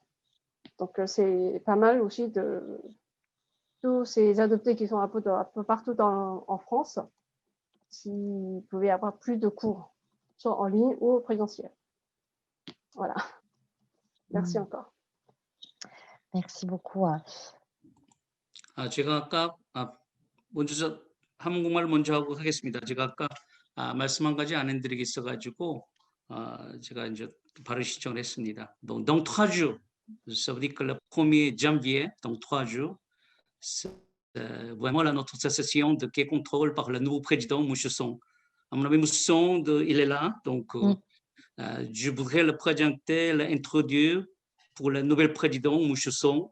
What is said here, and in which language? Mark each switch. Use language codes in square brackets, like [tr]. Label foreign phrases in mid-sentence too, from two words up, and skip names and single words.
[fr] Donc, c'est pas mal aussi de tous ces adoptés qui sont un peu partout en France, s'ils pouvaient avoir plus de cours, soit en ligne ou au présentiel. Voilà. Merci encore. Merci beaucoup. [ko] 제가 아까 먼저 한국말 먼저 하고 하겠습니다. 제가 아까 말씀 한 가지 안 해드리기 있어가지고 제가 이제 바로 신청을 했습니다. [fr] Donc 3 jours, ça veut dire que le 1er janvier, donc 3 jours, c'est vraiment notre association de qui contrôle par le nouveau président Mouchesson. À mon avis, Mouchesson, il est là, donc je voudrais le présenter, l'introduire pour le nouvel président Mouchesson.